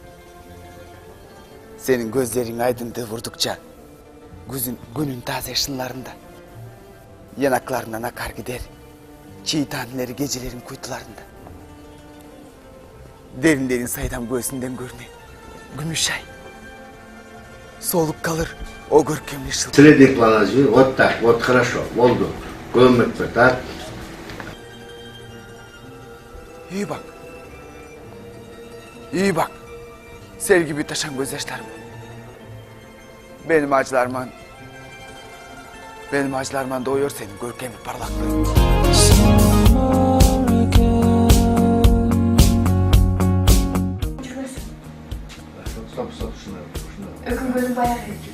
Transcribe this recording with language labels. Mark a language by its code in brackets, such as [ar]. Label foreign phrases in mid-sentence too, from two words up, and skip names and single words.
[tr] Senin gözlerin aydınlığı vurdukça günün taze ışınlarında. Yanaklarından akar gider. Çiğ taneleri gecelerin kuytularında. Derin saydam göğsünden görünen gümüş ay. Soluk kalır o görkemli ışıltı. [ru] Среди положи, вот так, вот хорошо, Волгу, көмекпе, так? [tr] İyi bak. İyi bak. Sel gibi taşan gözyaşlarım. Benim acılarman doğuyor senin görkemli parlaklığın. Öküm gözüm bayağı iyi.